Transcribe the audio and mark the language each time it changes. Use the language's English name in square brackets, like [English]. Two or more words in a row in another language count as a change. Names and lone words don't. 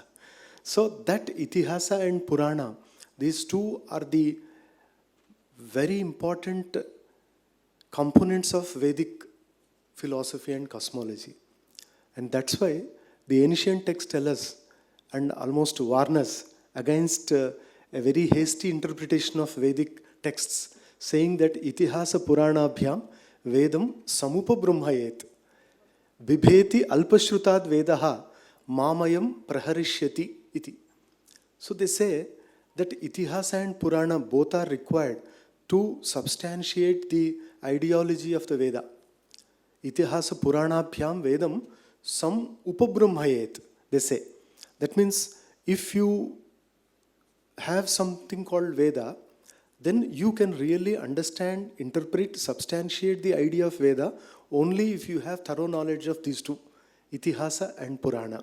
[English] So that Itihasa and Purāna, these two are the very important components of Vedic philosophy and cosmology. And that's why the ancient texts tell us and almost warn us against a very hasty interpretation of Vedic texts, saying that [Sanskrit] इतिहास पुराणाभ्यां वेदं समुप बृंहयेत् बिभेति अल्पश्रुतात् वेदः माम् अयम् प्रहरिष्यति इति. [English] So they say that Itihasa and Purāna both are required to substantiate the ideology of the Veda. [Sanskrit] इतिहास पुराणाभ्यां वेदं सम् उपबृंहयेत्, [English] they say. That means if you have something called Veda, then you can really understand, interpret, substantiate the idea of Veda only if you have thorough knowledge of these two, Itihasa and Purana.